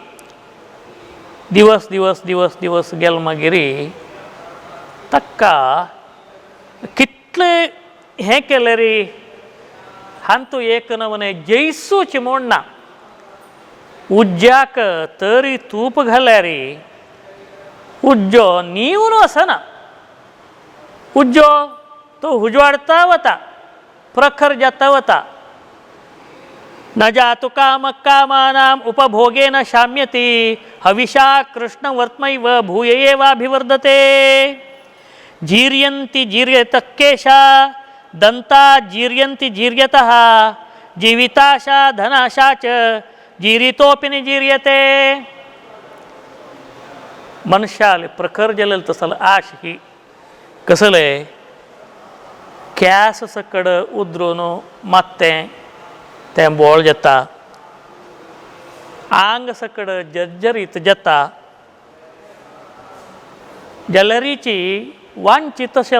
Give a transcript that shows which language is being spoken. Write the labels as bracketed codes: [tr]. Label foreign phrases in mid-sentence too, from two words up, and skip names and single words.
[kok] दिवस दिवस दिवस दिवस गेल मागीर ताका कितलें हें केलें रे हांतू एक नवने जैसूच म्हूण ना उज्ज्याक तरी तूप घाल्यार उज्जो नीवन वचना उज्जो तो उजवाडता वता प्रखर जाता वता [sa] न जातु काम कामानाम उपभोगेन शाम्यति हविषा कृष्ण वर्त्मैव भूय एवाभिवर्धते जीर्यन्ति जीर्यत केशा दंता जीर्यन्ति जीर्यतः जीविताशा धनाशा च जीरितोपि न जीर्यते [kok] मनुष्याले प्रखर जलेल तसल आश ही कसले कॅस सकड उद्रून मात्तें तें बोळ जाता आंग सकड जर्जरीत जाता जलरीची वांची तशेल